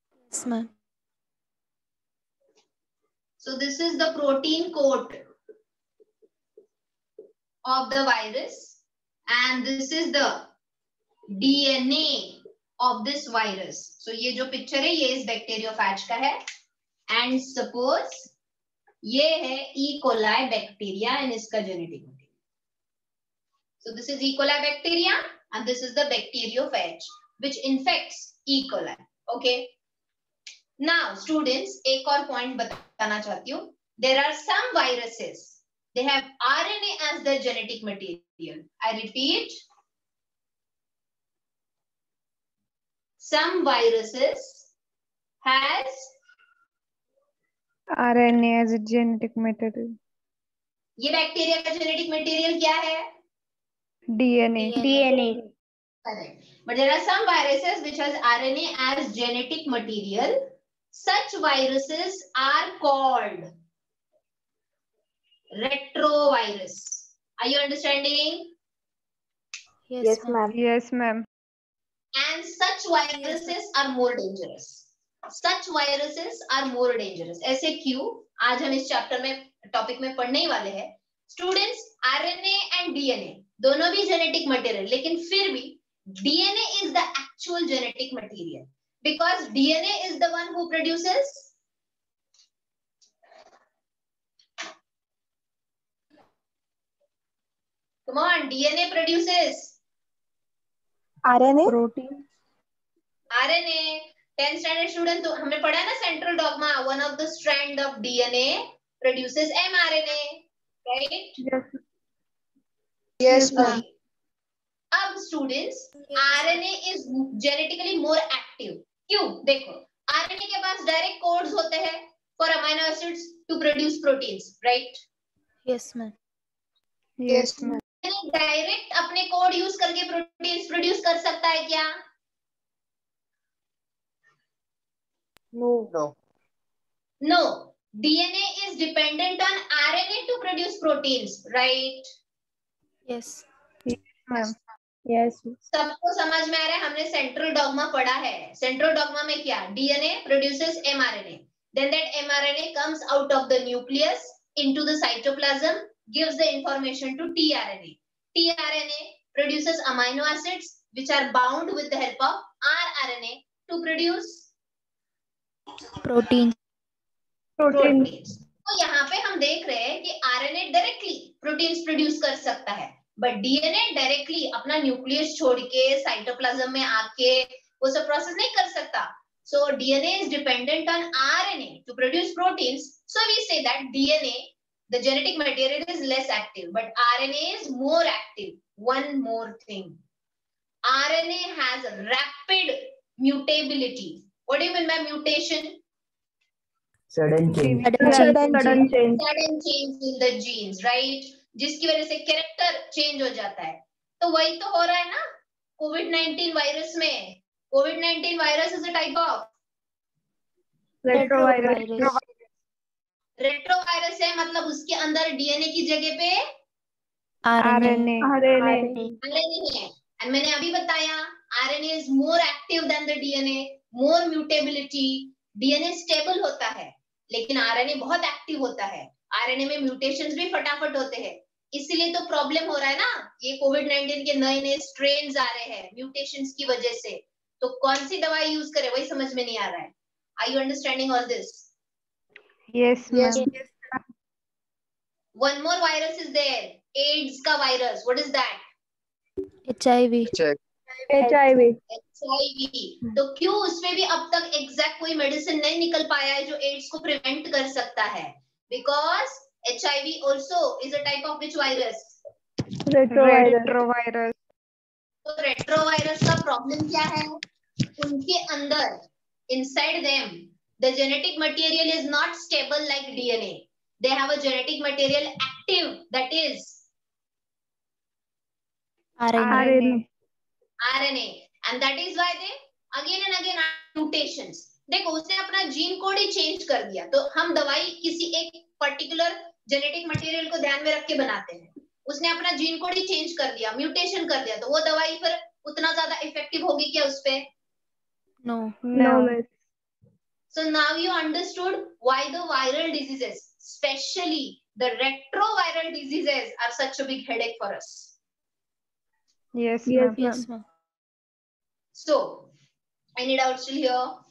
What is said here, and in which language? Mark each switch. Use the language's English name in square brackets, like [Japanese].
[English] Yes, ma'am. So this is the protein coat of the virus and this is the DNA of this virus. [Hindi] So ये जो picture है ये इस bacteriophage का है [English] and suppose [Hindi] ये है E. coli बैक्टीरिया and इसका genetic material. [English] So this is E. coli bacteria and this is the bacteriophage which infects E. coli. Okay. Now students, [Hindi] एक और point बताना चाहती हूँ. [English] There are some viruses. They have RNA as their genetic material. I repeat. Some viruses has RNA as a genetic material. [Hindi] ये bacteria का genetic material क्या है? [English] DNA. Correct. But there are some viruses which has RNA as genetic material. Such viruses are called retrovirus. Are you understanding? Yes, ma'am. Yes, ma'am. And such viruses are more dangerous. Such viruses are more dangerous. [Hindi] ऐसे क्यों? आज हम इस chapter में topic में पढ़ने ही वाले हैं. स्टूडेंट्स, आरएनए एंड डीएनए दोनों भी जेनेटिक मटेरियल, लेकिन फिर भी [English] DNA is the actual genetic material because DNA is the one who produces Come on, DNA produces RNA. Protein. RNA. [Hindi] 10th standard student तो हमने पढ़ा है ना central dogma. [English] One of the strand of DNA produces mRNA, right? Yes. Yes, Okay. [Hindi] अब students [English] RNA is genetically more active. [Hindi] क्यों? देखो RNA के पास direct codes होते हैं [English] for amino acids to produce proteins, right? Yes, ma'am. Yes, ma'am. [Hindi] Direct अपने code use करके proteins produce कर सकता है क्या? [English] No. No. DNA is dependent on RNA to produce proteins, right? Yes. Ma'am. Yes. [Hindi] सबको समझ में आ रहा है? हमने सेंट्रल डॉग्मा पढ़ा है. सेंट्रल डॉग्मा में क्या? [English] DNA produces mRNA. Then that mRNA comes out of the nucleus into the cytoplasm, gives the information to tRNA. tRNA produces amino acids which are bound with the help of rRNA to produce Protein. [Hindi] Proteins. तो यहाँ पे हम देख रहे हैं कि RNA directly proteins produce कर सकता है, बट डीएनए डायरेक्टली अपना न्यूक्लियस छोड़ के साइटोप्लाज्म में आके वो सब प्रोसेस नहीं कर सकता. [English] So DNA is dependent on RNA to produce proteins. So we say that DNA, the genetic material, is less active, but RNA is more active. One more thing, RNA has rapid mutability. What do you mean by mutation? Sudden change. Sudden change. Sudden change in the genes, right? [Hindi] जिसकी वजह से character change हो जाता है. तो वही तो हो रहा है ना कोविड-19 वायरस में. [English] Covid virus is a type of Retrovirus. [Hindi] Retrovirus है, मतलब उसके अंदर डीएनए की जगह पे [English] RNA. [Hindi] आरएनए है. एंड मैंने अभी बताया [English] RNA is more active than the DNA, more mutability. [Hindi] DNA stable होता है लेकिन आरएनए बहुत एक्टिव होता है. आरएनए में म्यूटेशंस भी फटाफट होते हैं. इसलिए तो प्रॉब्लम हो रहा है ना, ये कोविड-19 के नए नए स्ट्रेन्स आ रहे हैं म्यूटेशंस की वजह से. तो कौन सी दवाई यूज करें वही समझ में नहीं आ रहा है. [English] Are you understanding all this? Yes, ma'am. One more virus is there, AIDS का virus. What is that? HIV. HIV. HIV. [Hindi] तो क्यों उसमें भी अब तक एग्जैक्ट कोई मेडिसिन नहीं निकल पाया है जो एड्स को प्रिवेंट कर सकता है? [English] Because HIV also is a type of which virus? Retrovirus. [Hindi] तो रेट्रोवायरस का प्रॉब्लम क्या है? उनके अंदर [English] inside them the genetic material is not stable like DNA. They have a genetic material active, that is RNA. RNA, and that is why they again and again mutations. [Hindi] देखो उसने अपना gene code ही change कर दिया. तो हम दवाई किसी एक पर्टिकुलर जेनेटिक मटेरियल को ध्यान में रख के बनाते हैं. उसने अपना जीन कोड ही चेंज कर दिया, म्यूटेशन कर दिया, तो वो दवाई फिर उतना ज्यादा इफेक्टिव होगी क्या उस पे? [English] No. No. So now you understood why the viral diseases, especially the retroviral diseases, are such a big headache for us. Yes, Yes, ma'am. yes, ma'am. So, any doubts still here?